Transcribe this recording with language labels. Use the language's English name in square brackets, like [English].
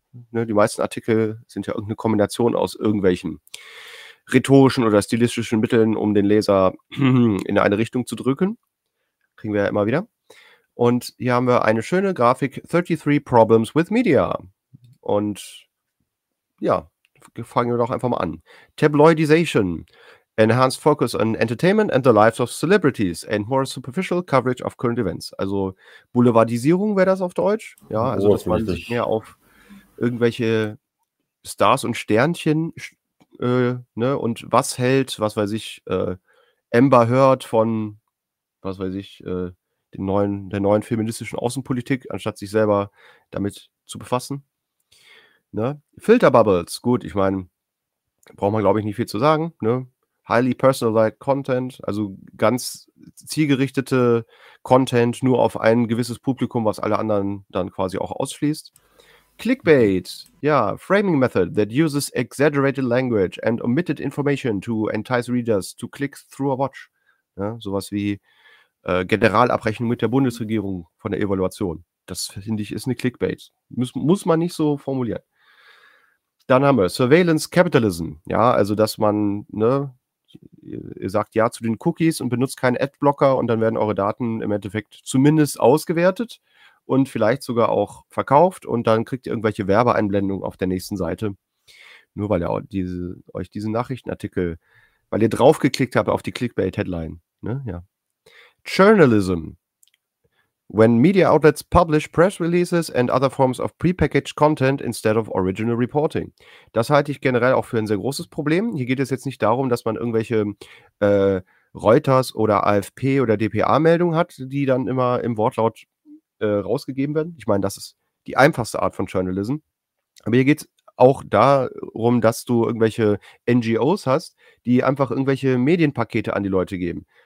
[German] Ne, die meisten Artikel sind ja irgendeine Kombination aus irgendwelchen rhetorischen oder stilistischen Mitteln, um den Leser in eine Richtung zu drücken. Kriegen wir ja immer wieder. Und hier haben wir eine schöne Grafik, 33 Problems with Media. Und ja, fangen wir doch einfach mal an. [English] Tabloidization, enhanced focus on entertainment and the lives of celebrities and more superficial coverage of current events. [German] Also Boulevardisierung wäre das auf Deutsch. Ja, also dass man sich mehr auf irgendwelche Stars und Sternchen und was hält, was weiß ich, Amber Heard von, was weiß ich, der neuen feministischen Außenpolitik, anstatt sich selber damit zu befassen. Ne? Filterbubbles, gut, ich meine, braucht man, glaube ich, nicht viel zu sagen. Ne? [English] Highly personalized content, [German] also ganz zielgerichtete Content, nur auf ein gewisses Publikum, was alle anderen dann quasi auch ausschließt. [English] Clickbait, ja, framing method that uses exaggerated language and omitted information to entice readers to click through a watch. [German] Ja, sowas wie Generalabrechnung mit der Bundesregierung von der Evaluation. Das, finde ich, ist eine Clickbait. Muss man nicht so formulieren. Dann haben wir Surveillance Capitalism. Ja, also dass man, ne, ihr sagt ja zu den Cookies und benutzt keinen Adblocker und dann werden eure Daten im Endeffekt zumindest ausgewertet und vielleicht sogar auch verkauft und dann kriegt ihr irgendwelche Werbeeinblendungen auf der nächsten Seite. Nur weil ihr euch diesen Nachrichtenartikel, weil ihr draufgeklickt habt auf die Clickbait-Headline. Ne? Ja. Journalism. [English] When media outlets publish press releases and other forms of prepackaged content instead of original reporting. [German] Das halte ich generell auch für ein sehr großes Problem. Hier geht es jetzt nicht darum, dass man irgendwelche Reuters oder AFP oder DPA-Meldungen hat, die dann immer im Wortlaut rausgegeben werden. Ich meine, das ist die einfachste Art von Journalism. Aber hier geht es auch darum, dass du irgendwelche NGOs hast, die einfach irgendwelche Medienpakete an die Leute geben.